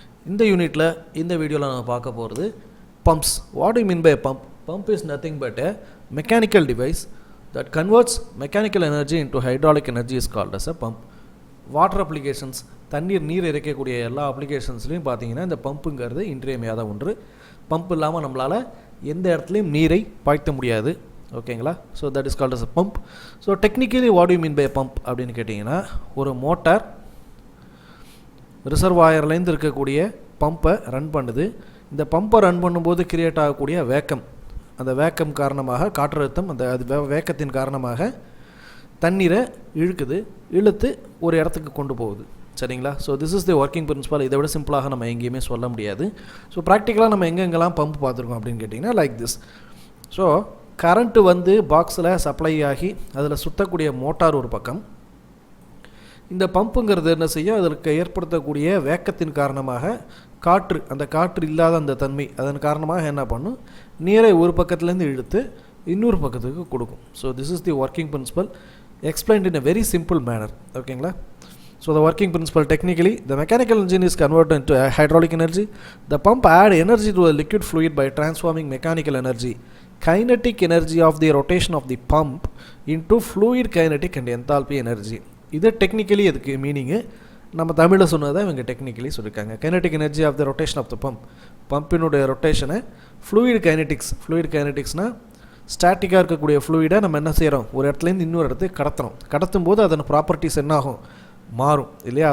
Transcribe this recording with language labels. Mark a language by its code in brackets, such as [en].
[ta] இந்த யூனிட்டில் இந்த வீடியோவில் நம்ம பார்க்க போகிறது pumps. [en] What do you mean by a pump? Pump is nothing but a mechanical device that converts mechanical energy into hydraulic energy is called as a pump. [ta] Water applications நீர் இறைக்கக்கூடிய எல்லா அப்ளிகேஷன்ஸ்லையும் பார்த்தீங்கன்னா இந்த பம்புங்கிறது இன்றியமையாத ஒன்று. பம்ப் இல்லாமல் நம்மளால் எந்த இடத்துலையும் நீரை பாய்த்த முடியாது. ஓகேங்களா? [en] So that is called as a pump. So technically what you mean by pump [ta] அப்படின்னு கேட்டிங்கன்னா, ஒரு மோட்டார் ரிசர்வாயர்லேருந்து இருக்கக்கூடிய பம்பை ரன் பண்ணுது. இந்த பம்பை ரன் பண்ணும்போது கிரியேட் ஆகக்கூடிய வேக்கம், அந்த வேக்கம் காரணமாக காற்றழுத்தம், அந்த வேக்கத்தின் காரணமாக தண்ணீரை இழுத்து ஒரு இடத்துக்கு கொண்டு போகுது. சரிங்களா? [en] So this is the working principle. [ta] இதை விட சிம்பிளாக நம்ம எங்கேயுமே சொல்ல முடியாது. ஸோ ப்ராக்டிக்கலாக நம்ம எங்கெங்கெல்லாம் பம்ப் பார்த்துருக்கோம் அப்படின்னு கேட்டிங்கன்னா [en] Like this. [ta] ஸோ கரண்ட்டு வந்து பாக்ஸில் சப்ளை ஆகி அதில் சுற்றக்கூடிய மோட்டார் ஒரு பக்கம், இந்த பம்புங்கிறது என்ன செய்யும், அதற்கு ஏற்படுத்தக்கூடிய வேக்கத்தின் காரணமாக அந்த காற்று இல்லாத அந்த தன்மை அதன் காரணமாக என்ன பண்ணும், நீரை ஒரு பக்கத்துலேருந்து இழுத்து இன்னொரு பக்கத்துக்கு கொடுக்கும். [en] So this is the working principle explained in a very simple manner. [ta] ஓகேங்களா? [en] So the working principle, technically the mechanical engine is converted into a hydraulic energy. The pump add energy to a liquid fluid by transforming mechanical energy, kinetic energy of the rotation of the pump into fluid kinetic and enthalpy energy. [ta] இது technically அதுக்கு meaning. நம்ம தமிழில் சொன்னதை இவங்க technically சொல்லியிருக்காங்க. [en] kinetic energy of the [ta] rotation of the பம்பினுடைய ரொட்டேஷனை fluid கைனட்டிக்ஸ்னால் ஸ்டாட்டிக்காக இருக்கக்கூடிய ஃப்ளூயிடை நம்ம என்ன செய்கிறோம், ஒரு இடத்துலேருந்து இன்னொரு இடத்துக்கு கடத்தும் போது அதன் ப்ராப்பர்ட்டிஸ் என்ன ஆகும், மாறும் இல்லையா?